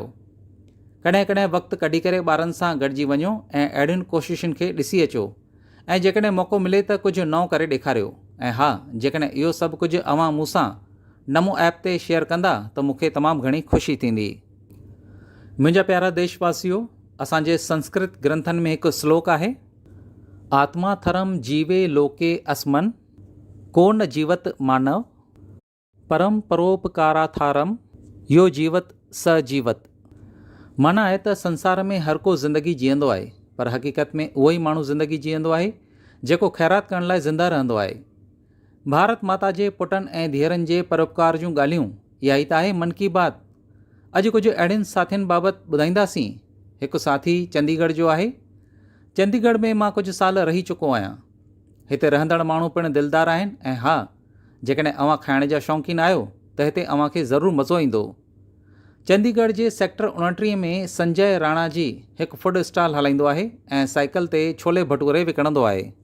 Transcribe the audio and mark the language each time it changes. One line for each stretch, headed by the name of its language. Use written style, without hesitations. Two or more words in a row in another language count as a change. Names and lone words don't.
Sindhi: कॾहिं कॾहिं वक़्तु कढी करे ॿारनि सां गॾिजी वञो ऐं अहिड़ियुनि कोशिशुनि खे ॾिसी अचो, ऐं जेकॾहिं मौक़ो मिले त कुझु नओं करे ॾेखारियो। ऐं हा, जेकॾहिं इहो सभु कुझु अव्हां मूंसां नमो ऐप ते शेयर कंदा त मूंखे तमामु घणी ख़ुशी थींदी। मुंहिंजा प्यारा देशवासियो, असांजे संस्कृत ग्रंथनि में हिकु श्लोक आहे,
Sanskrit: आत्मा थरम जीवे लोके अस्मन को न जीवत मानव परम परोपकाराथारम यो जीवत स जीवत।
Sindhi: माना आहे त संसार में हर को ज़िंदगी जीअंदो आहे, पर हक़ीक़त में उहो ई माण्हू ज़िंदगी जीअंदो आहे जेको ख़ैरात करण लाइ ज़िंदा रहंदो आहे। भारत माता जे पुटनि ऐं धीअरुनि जे परोपकार जूं ॻाल्हियूं, इहा ई त आहे मन की बात। अॼु कुझु अहिड़ियुनि साथियुनि बाबति ॿुधाईंदासीं। हिकु साथी चंडीगढ़ जो आहे। चंडीगढ़ में मां कुझु साल रही चुको आहियां। हिते रहंदड़ माण्हू पिणु दिलदार आहिनि, ऐं हा, जेकॾहिं अव्हां खाइण जा शौक़ीन आहियो त हिते अव्हां खे ज़रूरु मज़ो ईंदो। चंडीगढ़ जे सेक्टर 29 में संजय राणा जी हिकु
English: food stall
Sindhi: हलाईंदो आहे ऐं साइकिल ते छोले भटूरे विकिणंदो आहे।